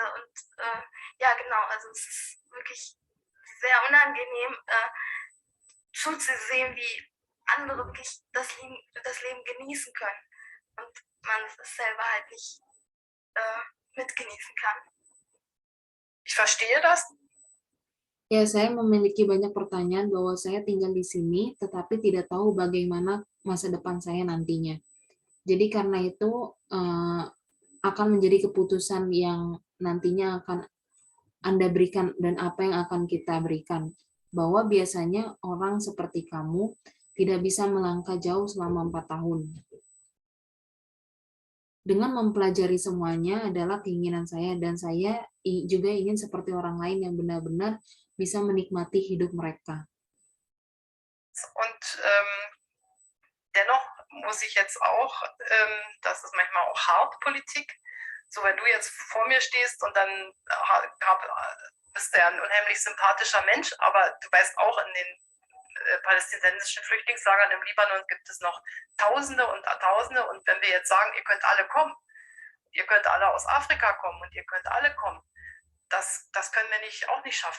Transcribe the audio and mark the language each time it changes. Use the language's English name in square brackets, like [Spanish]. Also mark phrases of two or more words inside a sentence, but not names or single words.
[German] Und ja, genau, also es ist wirklich sehr unangenehm zuzusehen, wie andere wirklich das Leben genießen können und man es selber halt nicht mitgenießen kann. Ich verstehe das. [Indonesian] Ya, saya memiliki banyak pertanyaan bahwa saya tinggal di sini, tetapi tidak tahu bagaimana masa depan saya nantinya. Jadi karena itu akan menjadi keputusan yang nantinya akan Anda berikan dan apa yang akan kita berikan. Bahwa biasanya orang seperti kamu tidak bisa melangkah jauh selama 4 tahun. Dengan mempelajari semuanya adalah keinginan saya, dan saya juga ingin seperti orang lain yang benar-benar bisa menikmati hidup mereka. [German] Und dennoch muss ich jetzt auch, das ist manchmal auch hart Politik, so wenn du jetzt vor mir stehst und dann bist du ja ein unheimlich sympathischer Mensch, aber du weißt auch, in den palästinensischen Flüchtlingslagern im Libanon gibt es noch Tausende und Tausende, und wenn wir jetzt sagen, ihr könnt alle kommen, ihr könnt alle aus Afrika kommen und ihr könnt alle kommen, das können wir auch nicht schaffen.